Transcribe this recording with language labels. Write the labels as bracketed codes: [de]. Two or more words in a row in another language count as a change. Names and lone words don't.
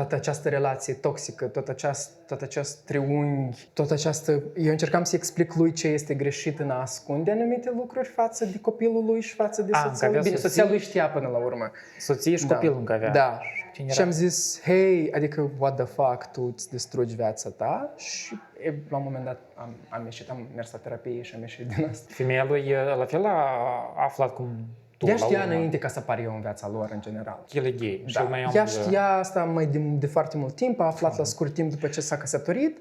[ro] Toată această relație toxică, tot acest triunghi, tot această... Eu încercam să explic lui ce este greșit în a ascunde anumite lucruri față de copilul lui și față de soția lui. Bine, soția lui știa până la urmă. Soție și copilul încă avea. Da. Și am zis, hei, adică, [en] what the fuck, [ro] tu îți distrugi viața ta? Și la un moment dat am ieșit, am mers la terapie și am ieșit din asta. Femeia lui la fel a aflat cum tu ea știa înainte ca să apar eu în viața lor, în general. El e gay. Da. Ea știa asta mai de foarte mult timp, a aflat la scurt timp după ce s-a căsătorit.